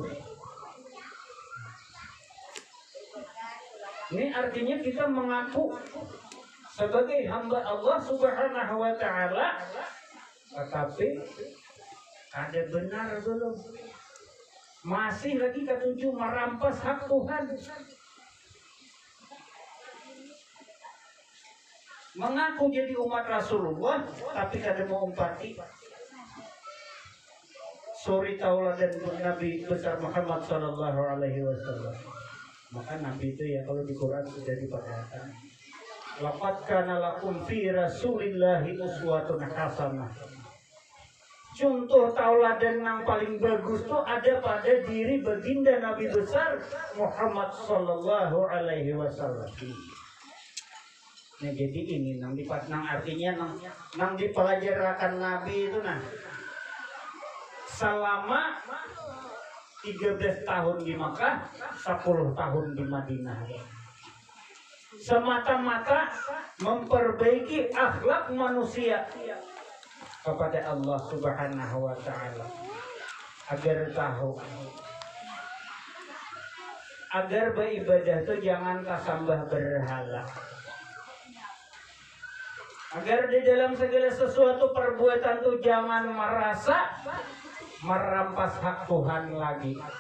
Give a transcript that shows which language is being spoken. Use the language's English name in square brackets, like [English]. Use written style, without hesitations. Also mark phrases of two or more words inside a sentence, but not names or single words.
[Indonesian] Ini artinya kita mengaku sebagai hamba Allah [Arabic] Subhanahu wa taala, [Indonesian] tetapi ada benar belum? Masih lagi ketujuh merampas hak Tuhan. Mengaku jadi umat Rasulullah tapi kada mau umpati suri tauladan Nabi besar Muhammad [Arabic] sallallahu alaihi wasallam. [Indonesian] Maka Nabi itu ya kalau di Quran sudah diperhatikan. [Arabic] Laqad kana lakum fi Rasulillahi uswatun hasanah. [Indonesian] Contoh tauladan yang paling bagus itu ada pada diri baginda Nabi besar Muhammad [Arabic] sallallahu alaihi wasallam. [Indonesian] Nah jadi ini nang artinya nang dipelajarakan Nabi itu nah selama 13 tahun di Makkah, 10 tahun di Madinah. Semata-mata memperbaiki akhlak manusia kepada Allah [Arabic] Subhanahu wa taala. [Indonesian] Agar tahu, agar beribadah itu jangan kasambah berhala. Agar di dalam segala sesuatu perbuatan itu jangan merasa merampas hak Tuhan lagi.